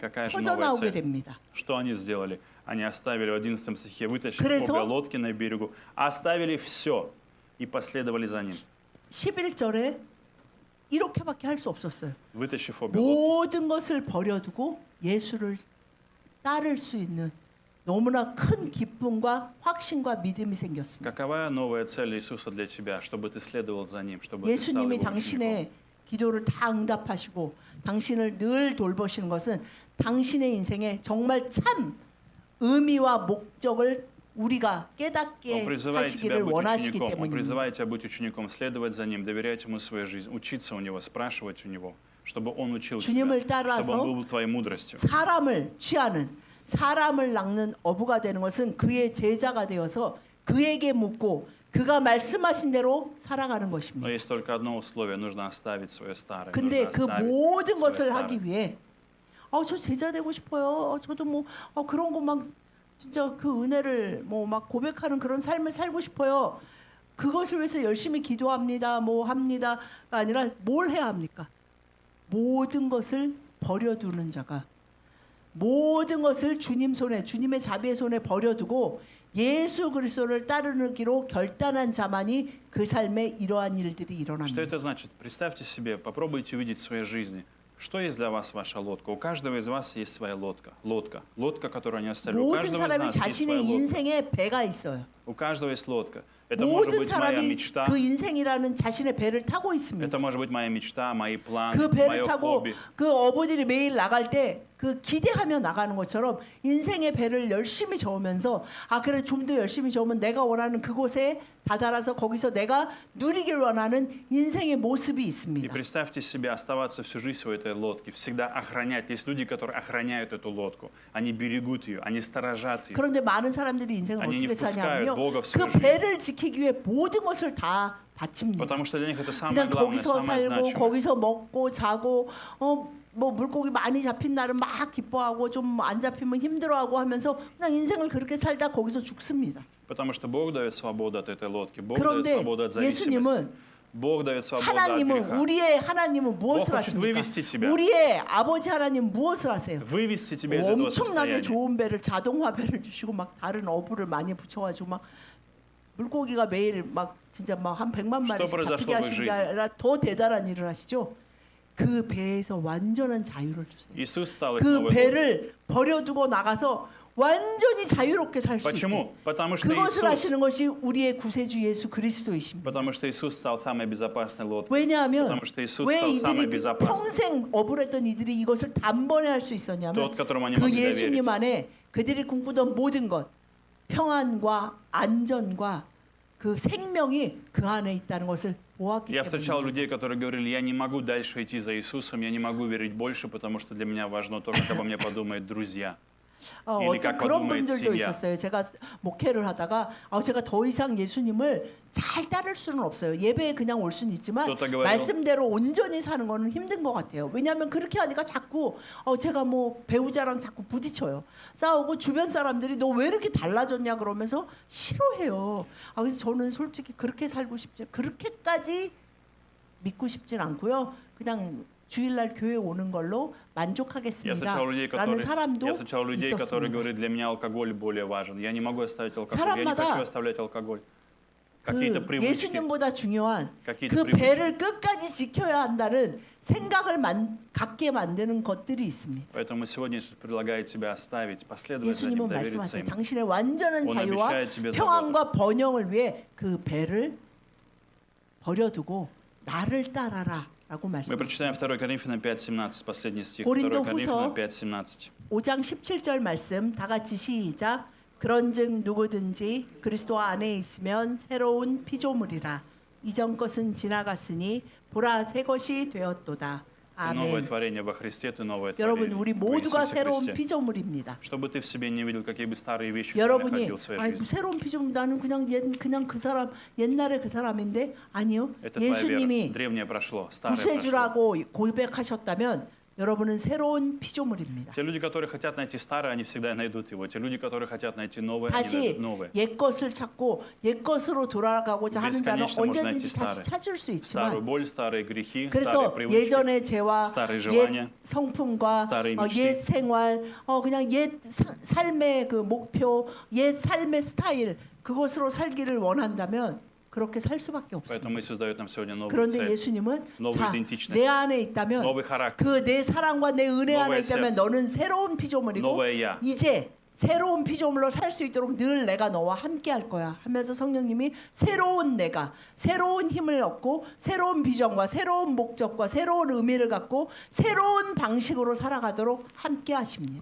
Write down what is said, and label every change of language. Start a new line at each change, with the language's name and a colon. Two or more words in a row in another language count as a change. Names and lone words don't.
Russian: Какая же
Korean: 터져나오게
Russian: новая цель?
Korean: 됩니다.
Russian: Что они сделали? Они оставили в 11 стихе, вытащили
Korean: 그래서-
Russian: обе лодки на берегу, оставили все и последовали за ним.
Korean: 11절에 이렇게밖에 할 수 없었어요.
Russian: Вытащив обе лодки.
Korean: 모든 것을 버려두고 예수를 따를 수 있는 너무나 큰 기쁨과 확신과 믿음이 생겼습니다.
Russian: Какова новая цель Иисуса для тебя? Чтобы ты следовал за Ним, чтобы ты стал
Korean: 예수님이
Russian: Его учеником.
Korean: 당신의 기도를 다 응답하시고 당신을 늘 돌보시는 것은 당신의 인생에 정말 참 의미와 목적을 우리가 깨닫게
Russian: Он призывает тебя
Korean: 하시기를
Russian: быть
Korean: 원하시기
Russian: учеником. Он
Korean: 때문입니다.
Russian: призывает тебя быть учеником, следовать за Ним, доверять Ему свою жизнь, учиться у Него, спрашивать у Него, чтобы Он учил тебя,
Korean: 주님을
Russian: чтобы
Korean: 따라서
Russian: Он был твоей мудростью.
Korean: 사람을 취하는 사람을 낚는 어부가 되는 것은 그의 제자가 되어서 그에게 묻고 그가 말씀하신 대로 살아가는
Russian: Но
Korean: 것입니다.
Russian: есть только одно условие: нужно оставить свое старое.
Korean: 근데
Russian: нужно
Korean: 그
Russian: оставить
Korean: 모든
Russian: свое
Korean: 것을
Russian: старое.
Korean: 하기 위해 저 제자 되고 싶어요. 저도 뭐 그런 거 막 진짜 그 은혜를 뭐 막 고백하는 그런 삶을 살고 싶어요. 그것을 위해서 열심히 기도합니다. 뭐 합니다가 아니라 뭘 해야 합니까? 모든 것을 버려두는 자가 모든 것을 주님 손에 주님의 자비의 손에 버려두고 예수 그리스도를 따르기로 결단한 자만이 그 삶에 이러한 일들이
Russian: Что
Korean: 일어납니다.
Russian: это значит? Представьте себе, попробуйте увидеть в своей жизни. Что есть для вас ваша лодка? У каждого из вас есть своя лодка. Лодка, которую они оставили. У
Korean: 모든
Russian: каждого из
Korean: 사람이
Russian: нас есть своя
Korean: 자신의
Russian: лодка.
Korean: 인생에 배가 있어요.
Russian: У каждого есть лодка. Это может
Korean: 모든
Russian: быть моя
Korean: 사람이
Russian: мечта.
Korean: 그 인생이라는 자신의 배를 타고 있습니다.
Russian: Это может быть моя мечта, мои планы,
Korean: 그 배를
Russian: мое
Korean: 타고
Russian: хобби.
Korean: 그 어부들이 매일 나갈 때 그 기대하며 나가는 것처럼 인생의 배를 열심히 저으면서 그래 좀 더 열심히 저으면 내가 원하는 그곳에 다다라서 거기서 내가 누리길 원하는 인생의 모습이
Russian: И
Korean: 있습니다.
Russian: представьте себе оставаться всю жизнь в этой лодке, всегда охранять. Есть люди, которые охраняют эту лодку. Они берегут ее, они сторожат ее.
Korean: 그런데 많은 사람들이 인생을 아니, 어떻게 사냐면요.
Russian: Бога в
Korean: 그
Russian: свою жизнь.
Korean: 배를 지키기 위해 모든 것을 다 바칩니다.
Russian: Потому что для них это самое
Korean: 그냥
Russian: главное,
Korean: 거기서
Russian: самое
Korean: 살고
Russian: значимое.
Korean: 거기서 먹고 자고 뭐 물고기 많이 잡힌 날은 막 기뻐하고 좀 안 잡히면 힘들어하고 하면서 그냥 인생을 그렇게 살다 거기서 죽습니다.
Russian: Потому что Бог дает свободу от этой лодки. Бог дает
Korean: 그런데
Russian: свободу от зависимости.
Korean: 예수님은
Russian: Бог дает свободу от
Korean: 하나님은
Russian: греха.
Korean: 우리의 하나님은 무엇을
Russian: Бог хочет
Korean: 하십니까?
Russian: вывести тебя.
Korean: 우리의 아버지 하나님 무엇을 하세요?
Russian: Вывести тебя из этого
Korean: 엄청나게
Russian: состояния.
Korean: 좋은 배를 자동화 배를 주시고 막 다른 어부를 많이 붙여가지고 막 물고기가 매일 막 진짜 막 한 100만 마리씩 잡히게 하시는 게 아니라 더 대단한 일을 하시죠. 그 배에서 완전한 자유를 주세요.
Russian: Иисус стал их
Korean: 그
Russian: новой лодкой.
Korean: 배를 버려두고 나가서 완전히 자유롭게 살 수 있게.
Russian: Почему? Потому что
Korean: 그것을
Russian: Иисус,
Korean: 하시는 것이 우리의 구세주 예수 그리스도이십니다.
Russian: потому что Иисус стал самой безопасной лодкой.
Korean: 왜냐하면
Russian: Потому что Иисус
Korean: 왜
Russian: стал самой
Korean: 이들이
Russian: безопасной.
Korean: 평생 어불했던 이들이 이것을 단번에 할 수 있었냐면
Russian: Тот, которому они
Korean: 그
Russian: могли
Korean: 예수님
Russian: доверить.
Korean: 안에 그들이 꿈꾸던 모든 것, 평안과 안전과 그 생명이 그 안에 있다는 것을 보았기
Russian: Я встречал
Korean: 때문입니다.
Russian: людей, которые говорили: я не могу дальше идти за Иисусом, я не могу верить больше, потому что для меня важно то, как обо мне подумают друзья. Или
Korean: 어떤
Russian: как
Korean: 그런
Russian: подумает
Korean: 분들도
Russian: семья.
Korean: 있었어요. 제가 목회를 하다가 제가 더 이상 예수님을 잘 따를 수는 없어요. 예배에 그냥 올 수는 있지만 또 говорил. 말씀대로 온전히 사는 거는 힘든 것 같아요. 왜냐하면 그렇게 하니까 자꾸 제가 뭐 배우자랑 자꾸 부딪혀요. 싸우고 주변 사람들이 너 왜 이렇게 달라졌냐 그러면서 싫어해요. 그래서 저는 솔직히 그렇게 살고 싶지 그렇게까지 믿고 싶진 않고요. 그냥 주일날 교회 오는 걸로
Russian: Я
Korean: 만족하겠습니다.
Russian: встречал людей,
Korean: 라는
Russian: которые,
Korean: 사람도
Russian: я встречал людей, которые
Korean: 있었습니다.
Russian: говорят: для меня алкоголь более важен. Я не могу оставить алкоголь. Я не
Korean: 사람마다
Russian: хочу оставлять алкоголь. Какие-то
Korean: 그
Russian: привычки.
Korean: 예수님보다 중요한
Russian: какие-то
Korean: 그
Russian: привычки.
Korean: 배를 끝까지 지켜야 한다는 생각을 갖게 만드는 것들이 있습니다.
Russian: Поэтому сегодня Иисус предлагает тебе оставить, последовать за Ним,
Korean: 예수님은
Russian: довериться
Korean: 말씀하세요.
Russian: Ему.
Korean: 당신의 완전한
Russian: Он
Korean: 자유와
Russian: обещает тебе
Korean: 평안과 번영을 위해 그 배를 버려두고 나를 따라라 라고
Russian: Мы
Korean: 말씀하십니다.
Russian: прочитаем 2 Коринфянам 5:17, последний стих. 2
Korean: 고린도
Russian: Коринфянам
Korean: 후서 5:17. 5장 17절 말씀 다 같이 시작. 그런즉 누구든지 그리스도 안에 있으면 새로운 피조물이라. 이전 것은 지나갔으니 보라 새 것이 되었도다.
Russian: Ты новое
Korean: 아멘.
Russian: творение во Христе, ты новое
Korean: 여러분
Russian: творение
Korean: 우리
Russian: в
Korean: 모두가
Russian: Иисусе
Korean: 새로운
Russian: Христе.
Korean: 피조물입니다.
Russian: Чтобы ты в себе не видел, какие бы старые вещи ты не
Korean: 여러분이
Russian: находил в своей
Korean: 아이,
Russian: жизни.
Korean: 새로운 피조물 나는 그냥 그 사람 옛날에 그 사람인데 아니요.
Russian: Это твоя вера.
Korean: 예수님이
Russian: Древнее прошло, старое прошло.
Korean: 구세주라고 고백하셨다면 여러분은 새로운 피조물입니다.
Russian: Те люди, которые хотят найти старое, они всегда найдут его. Те люди, которые хотят найти новое, они
Korean: 다시
Russian: найдут новое.
Korean: 옛 것을 찾고 옛 것으로 돌아가고자 하는 자는
Russian: Бесконечно можно найти
Korean: 언제든지 다시
Russian: старое.
Korean: 찾을 수
Russian: Старую
Korean: 있지만
Russian: боль, старые грехи, старые
Korean: 그래서
Russian: привычки.
Korean: 예전의 죄와
Russian: старые
Korean: 옛
Russian: желания,
Korean: 성품과
Russian: старые мечты.
Korean: 옛 생활, 그냥 옛 삶의 그 목표, 옛 삶의 스타일 그것으로 살기를 원한다면 그렇게 살 수밖에 없습니다.
Russian: Поэтому Иисус дает нам сегодня новую
Korean: 그런데
Russian: цель,
Korean: 예수님은
Russian: новую
Korean: 자,
Russian: идентичность,
Korean: 내 안에 있다면
Russian: новый характер,
Korean: 그 내 사랑과 내 은혜 안에
Russian: новое
Korean: 있다면
Russian: сердце,
Korean: 너는 새로운 피조물이고
Russian: новое я.
Korean: 이제 새로운 피조물로 살 수 있도록 늘 내가 너와 함께 할 거야 하면서 성령님이 새로운 내가 새로운 힘을 얻고 새로운 비전과 새로운 목적과 새로운 의미를 갖고 새로운 방식으로 살아가도록 함께 하십니다.